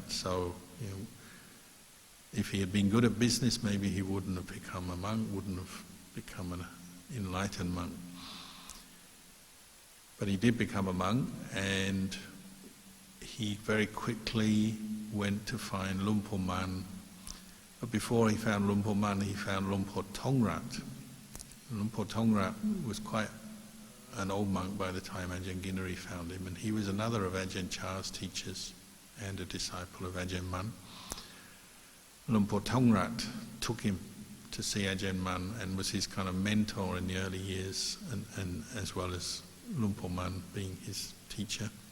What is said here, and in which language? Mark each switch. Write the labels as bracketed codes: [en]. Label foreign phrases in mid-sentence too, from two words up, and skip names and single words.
[en] So, if he had been good at business, maybe he wouldn't have become a monk, wouldn't have become an enlightened monk. But he did become a monk, and he very quickly went to find Luang Pu Man. But before he found Luang Pu Man, he found Luang Pu Tongrat. Luang Pu Tongrat was quite an old monk by the time Ajahn Ginari found him, and he was another of Ajahn Chah's teachers and a disciple of Ajahn Mun. Luang Pu Tongrat took him to see Ajahn Mun and was his kind of mentor in the early years, and as well as Luang Pu Mun being his teacher.